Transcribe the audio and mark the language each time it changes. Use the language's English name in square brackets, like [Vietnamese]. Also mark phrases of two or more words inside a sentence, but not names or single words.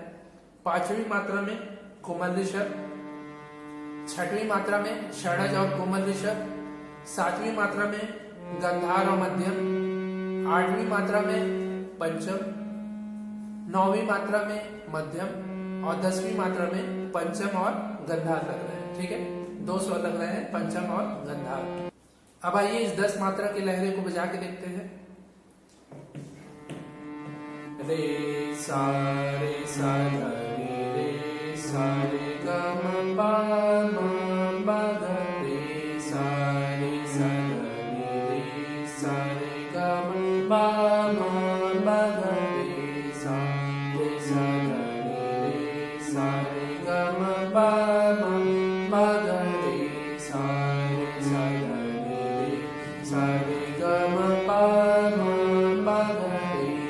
[Hindi] पांचवी मात्रा में कोमल ऋषभ, छठवीं मात्रा में षडज और कोमल ऋषभ, सातवीं मात्रा में गंधार और मध्यम, आठवीं मात्रा में पंचम, नौवीं मात्रा में मध्यम और 10वीं मात्रा में पंचम और गंधार लग रहे हैं, ठीक है। 2 स्वर लग रहे हैं, पंचम और गंधार। अब आइए इस 10 मात्रा के लहरे को बजा के देखते हैं। रे सा रे सा ध रे सा रे ग म प म प ध रे सा रे सा ध रे सा रे ग म प म प ध रे सा रे सा ध रे सा रे ग म प म प ध रे सा रे सा ध रे सा रे ग म प म प ध रे।